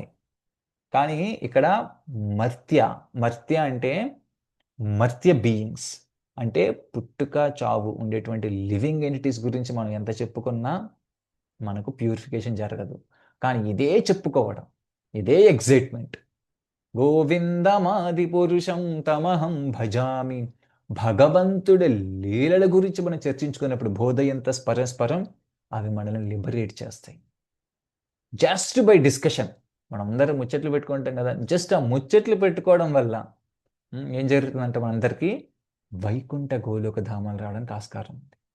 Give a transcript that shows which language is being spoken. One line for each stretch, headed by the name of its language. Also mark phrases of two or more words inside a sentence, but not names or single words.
Telugu: కానీ ఇక్కడ మర్త్య, మర్త్య అంటే మర్త్య బీయింగ్స్. అంటే పుట్టుక, చావు ఉండేటువంటి
English: living entities
Telugu: గురించి మనం ఎంత చెప్పుకున్నా మనకు ప్యూరిఫికేషన్ జరగదు. కానీ ఇదే చెప్పుకోవడం, ఇదే ఎక్సైట్‌మెంట్.
Sanskrit: గోవిందమాది పురుషం తమహం భజామి.
Telugu: భగవంతుడి లీలల గురించి మనం చర్చించుకున్నప్పుడు
Sanskrit: బోధయంతస్ పరస్పరం
Telugu: అవి మనల్ని లిబరేట్ చేస్తాయి.
English: just by discussion.
Telugu: మనందరం ముచ్చట్లు పెట్టుకుంటాం కదా! జస్ట్ ఆ ముచ్చట్లు పెట్టుకోవడం వల్ల ఏం జరుగుతుందంటే మనందరికీ వైకుంఠ గోలోక ధామాలు రావడానికి ఆస్కారం ఉంది.